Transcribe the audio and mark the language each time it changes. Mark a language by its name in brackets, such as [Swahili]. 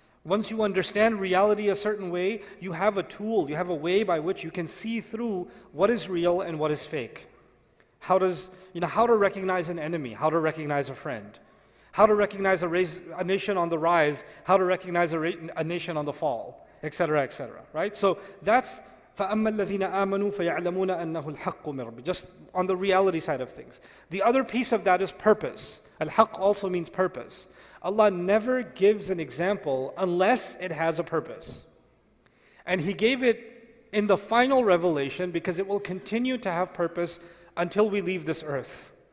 [English] Once you understand reality a certain way, you have a tool, you have a way by which you can see through what is real and what is fake. How to recognize an enemy, how to recognize a friend, how to recognize a nation on the rise, how to recognize a nation on the fall, etc., right? So that's [Arabic] فَأَمَّا الَّذِينَ آمَنُوا فَيَعْلَمُونَ أَنَّهُ الْحَقُّ مِنْ رَبِّهِمْ. [English] Just on the reality side of things. The other piece of that is purpose. Al-haqq also means purpose. Allah never gives an example unless it has a purpose. And He gave it in the final revelation because it will continue to have purpose until we leave this earth.